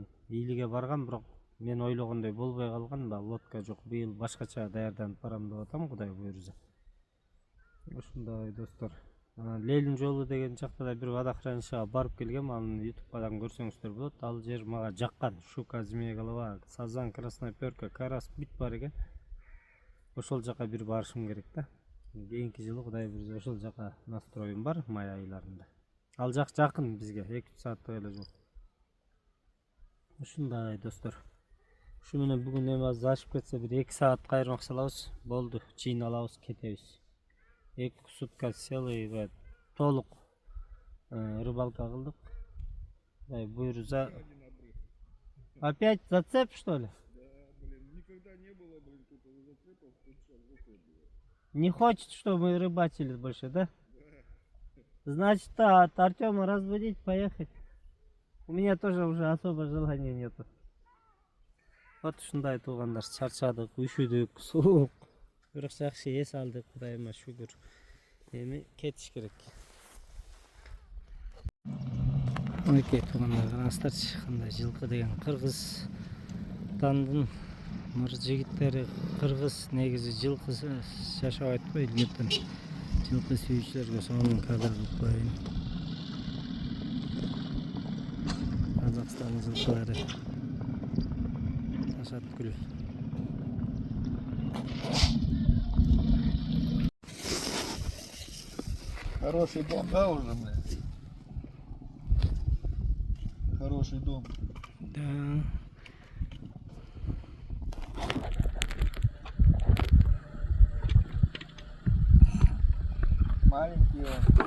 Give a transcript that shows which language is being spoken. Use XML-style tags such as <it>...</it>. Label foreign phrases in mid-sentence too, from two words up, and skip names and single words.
<ky>Ийлиге баргам, бирок мен ойлогондой болбой калган. Лодка жок. Быйыл башкача даярданып барам деп атам, Кудай буюрса. Ушундай достор. Лелин жолу деген жакта да бир водохранилищеге барып келгем. Аны YouTube'дан көрсөңүздөр болот. Ал жер мага жаккан.</ky> <ru>Щука, змея голова,</ru> <ky>сазан,</ky> <ru>красноперка, карась</ru> <ky>бүт бар экен. Ошол жака бир барышым керек да. Кийинки жылы Кудай буйрса ошол жака настроюм бар, май айларында. Ал жак жакын бизге, 2-3 сааттык эле жол. Ушундай достор. Ушу менен бүгүн эми аз ашып кетсе бир 2 саат кайрмак салабыз. Болду, чыйналабыз, кетебиз. 2</ky> <ru>сутка целый</ru> <ky>толук рыбалка кылдык. Кудай буйрса.</ky> <ru>Опять зацеп, что ли? Да, никогда не было, тут зацепов, тут сейчас зацеп было. Не хочет, чтобы мы рыбачили больше, да? Да. Значит, да, от Артема разбудить, поехать. У меня тоже уже особо желания нету.</ru> <ky>Вот ушундай туугандар, чарчадык, үшүдүк, суук. Бирок жакшы эс алдык, Кудайыма шүгүр. Эми кетиш керек. Мынакей туугандар, караңыздарчы, кандай жылкы деген Кыргызстандын мыр жигиттери, кыргыз негизи жылкы жашабайт го илгертен. Жылкы сүйүүчүлөргө сонун кадр кылып коеюн. Казакстандын жылкылары. Ташаткүл.</ky> <ru>Хороший дом, да, уже, блядь? Хороший дом. Да. Маленький он.</ru>